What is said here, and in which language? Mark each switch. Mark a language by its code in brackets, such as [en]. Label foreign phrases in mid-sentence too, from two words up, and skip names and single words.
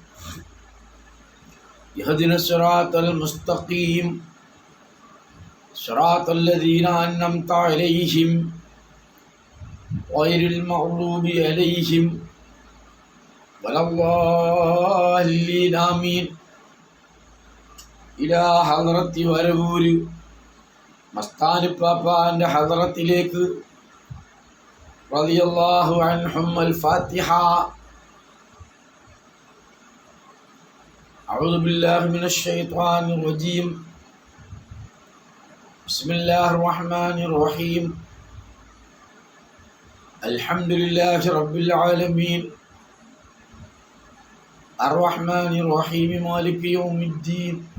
[ar] اهدنا الصراط المستقيم صراط الذين أنعمت عليهم غير المغضوب عليهم ولا الضالين آمين. إلى حضرة [ml] വരവൂർ മസ്താനിപ്പാപ്പാന്റെ ഹളറത്തിലേക്ക് [ar] رضي الله عنهم الفاتحة. أعوذ بالله من الشيطان الرجيم. بسم الله الرحمن الرحيم. الحمد لله رب العالمين الرحمن الرحيم مالك يوم الدين.